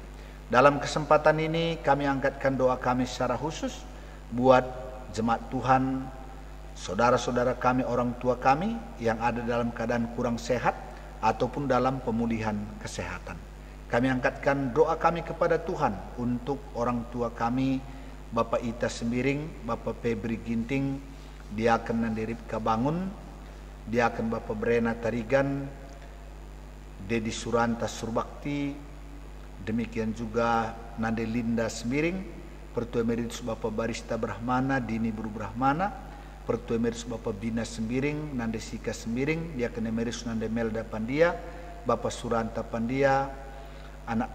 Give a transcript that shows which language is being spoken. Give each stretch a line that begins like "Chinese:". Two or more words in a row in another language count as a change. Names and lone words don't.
Indonesian: Dalam kesempatan ini kami angkatkan doa kami secara khusus buat jemaat Tuhan, saudara-saudara kami, orang tua kami yang ada dalam keadaan kurang sehat ataupun dalam pemulihan kesehatan. Kami angkatkan doa kami kepada Tuhan untuk orang tua kami, Bapak Ita Sembiring, Bapak Febri Ginting, Diaken Nandi Ripka Bangun, Diaken Bapak Brena Tarigan, Dedi Suranta Surbakti, demikian juga Nande Linda Sembiring, Pertua Emeritus Bapak Barista Brahmana, Dini Buru Brahmana, Pertua Emeritus Bapak Bina Sembiring, Nande Sika Sembiring, Diaken Emeritus Nande Melda Pandia, Bapak Suranta Pandia, anak